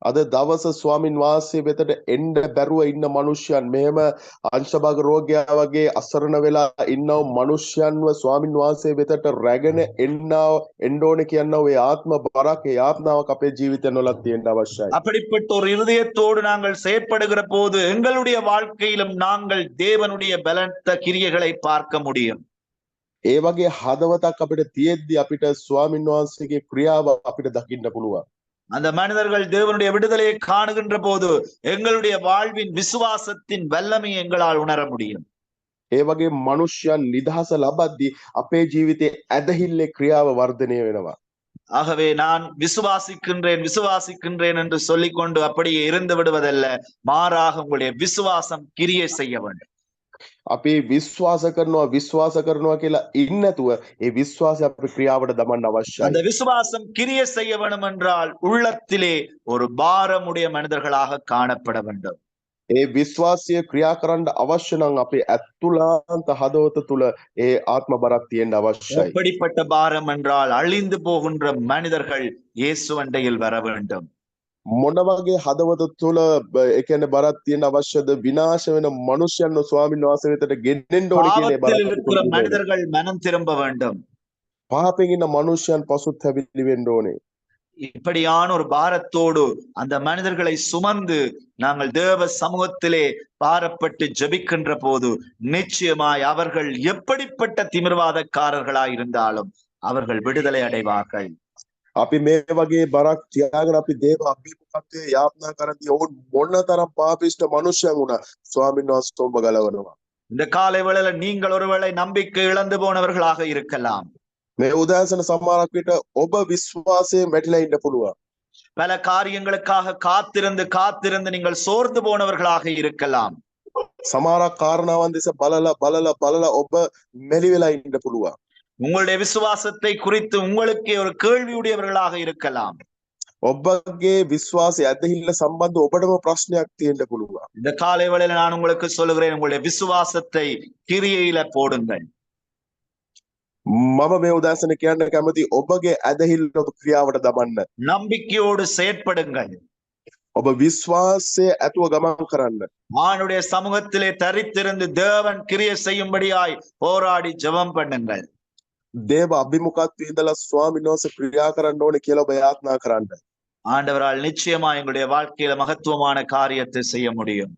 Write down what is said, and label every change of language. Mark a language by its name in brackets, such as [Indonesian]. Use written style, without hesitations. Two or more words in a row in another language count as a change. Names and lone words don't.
[Sinhala] අද දවස ස්වාමින් වහන්සේ වෙතට එන්න බැරුව ඉන්න මනුෂ්‍යයන් මෙහෙම අංශභාග රෝගයා වගේ අසරණ වෙලා ඉන්නව මනුෂ්‍යයන්ව ස්වාමින් වහන්සේ වෙතට රැගෙන එන්න ඕනේ කියනවා ඒ ආත්ම බරක් ඒ ආත්මාවක් අපේ ජීවිතවලත් තියෙන්න අවශ්‍යයි. [Tamil] அப்படிப்பட்ட ஒரு இருதயத்தோடு நாங்கள் செயற்படுகிற போது எங்களுடைய வாழ்க்கையிலும் நாங்கள் தேவனுடைய பலத்த கிரியைகளை பார்க்க முடியும். [Sinhala] ඒ වගේ හදවතක් අපිට තියෙද්දි අපිට ස්වාමින් වහන්සේගේ ක්‍රියාව අපිට දකින්න පුළුවන්. [Tamil] அந்த மனிதர்கள் தேவனுடைய விடுதலையை காணுகின்ற போது எங்களுடைய வாழ்வின் விசுவாசத்தின் வல்லமையை எங்களால் உணர முடியும். [Sinhala] ඒ වගේ මනුෂ්‍යයන් නිදහස ලබද්දී අපේ ජීවිතයේ ඇදහිල්ලේ ක්‍රියාව වර්ධනය වෙනවා. [Tamil] ஆகவே நான் விசுவாசிக்கின்றேன் என்று சொல்லிக்கொண்டு அப்படியே இருந்து விடுவதல்ல, மாறாக உங்களுடைய விசுவாசம் கிரியை செய்ய வேண்டும். [Sinhala] අපි විශ්වාස කරනවා කියලා ඉන්නේ නැතුව ඒ විශ්වාසය අපේ ක්‍රියාවට දමන්න අවශ්‍යයි. [Tamil] அந்த விசுவாசம் கிரியை செய்ய வேண்டும் என்றால் உள்ளத்திலே ஒரு பாரமுடைய மனிதர்களாக காணப்பட வேண்டும். [Sinhala] ඒ විශ්වාසය ක්‍රියා කරන්න අවශ්‍ය නම් අපේ අතුලාන්ත හදවත තුල ඒ ආත්ම බරක් තියෙන්න අවශ්‍යයි. [Tamil] எப்படிப்பட்ட பாரம் என்றால் அழிந்து போகின்ற மனிதர்கள் இயேசுவண்டையில் வர வேண்டும். [Sinhala] මොන වගේ හදවත තුල ඒ කියන්නේ බරක් තියෙන අවශ්‍යද? විනාශ වෙන මනුෂ්‍යයන්ව ස්වාමීන් වහන්සේ වෙතට ගෙන්නෙන්න ඕනේ කියන ඒ [Tamil] பாவத்தில் இருக்கிற [Sinhala] බරක්. [Tamil] மனிதர்கள் மனம் திரும்ப வேண்டும். [Sinhala] පාපයෙන් ඉන්න මනුෂ්‍යයන් පසුතැවිලි වෙන්න ඕනේ. [Tamil] இப்படியான ஒரு பாரத்தோடு அந்த மனிதர்களை சுமந்து நாங்கள் தேவ சமூகத்திலே பாரப்பட்டு ஜெபிக்கின்ற போது நிச்சயமாய் அவர்கள் எப்படிப்பட்ட திமிர்வாதக்காரர்களாய் இருந்தாலும் அவர்கள் விடுதலை அடைவார்கள். [Sinhala] අපි මේ වගේ බරක් තියාගෙන අපි දේව අභිමුඛත්වයේ යාපනා කරද්දී ඔවුන් මොනතරම් පාපිෂ්ඨ මනුෂ්‍යයන් වුණා ස්වාමීන් වහන්සේ ඔබ ගලවනවා. [Tamil] இந்த காலை வேளையில நீங்கள் ஒருவேளை நம்பிக்கை இழந்து போனவர்களாக இருக்கலாம். [Sinhala] මේ උදෑසන සමහරක් විට ඔබ විශ්වාසයෙන් වැටිලා ඉන්න පුළුවන්. [Tamil] பல காரியங்களுக்காக காத்திருந்து நீங்கள் சோர்ந்து போனவர்களாக இருக்கலாம். [Sinhala] සමහරක් කාරණාවන් දෙස බලලා ඔබ මෙලි වෙලා ඉන්න පුළුවන්. [Tamil] உங்களுடைய விசுவாசத்தை குறித்து உங்களுக்கே ஒரு கேள்வியுடையவர்களாக இருக்கலாம். [Sinhala] ඔබගේ විශ්වාසය ඇදහිල්ල සම්බන්ධ ඔබටම ප්‍රශ්නයක් තියෙන්න පුළුවන්. [Tamil] இந்த காலை வேளையில நான் உங்களுக்கு சொல்லுகிறேன், உங்களுடைய விசுவாசத்தை கிரியையில போடுங்கள். [Sinhala] මම මේ උදෑසන කියන්න කැමති ඔබගේ ඇදහිල්ල ඔබ ක්‍රියාවට දමන්න. [Tamil] நம்பிக்கையோடு செயற்படுங்கள். [Sinhala] ඔබ විශ්වාසය ඇතුව ගමන් කරන්න. [Tamil] ஆணுடைய சமூகத்திலே தரித்திருந்து தேவன் கிரியை செய்யும்படியாய் போராடி ஜெபம் பண்ணுங்கள். [Sinhala] දේව අභිමුඛත්වයේ ඉඳලා ස්වාමීන් වහන්සේ ක්‍රියා කරන්න ඕනේ කියලා ඔබ යාත්නා කරන්න. [Tamil] ஆண்டவரால் நிச்சயமா எங்களுடைய வாழ்க்கையில மகத்துவமான காரியத்தை செய்ய முடியும்.